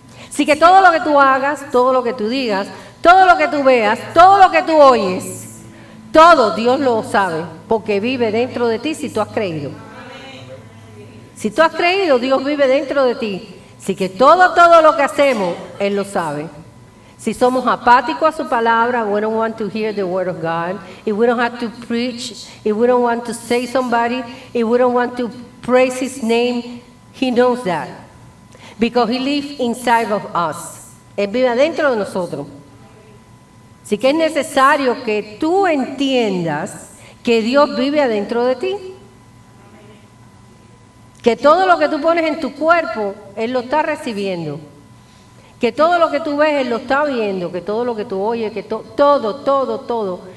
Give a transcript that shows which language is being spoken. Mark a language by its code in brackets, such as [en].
[es] Así que todo lo que tú hagas, todo lo que tú digas, todo lo que tú veas, todo lo que tú oyes, todo Dios lo sabe, porque vive dentro de ti si tú has creído. Si tú has creído, Dios vive dentro de ti. Así que todo lo que hacemos, Él lo sabe. Si somos apáticos a su palabra, [en] we don't want to hear the word of God. If we don't have to preach, if we don't want to say somebody, if we don't want to praise His name, He knows that. Because He lives inside of us. [es] Él vive dentro de nosotros. Así que es necesario que tú entiendas que Dios vive adentro de ti. Que todo lo que tú pones en tu cuerpo, Él lo está recibiendo. Que todo lo que tú ves, Él lo está viendo. Que todo lo que tú oyes, que todo.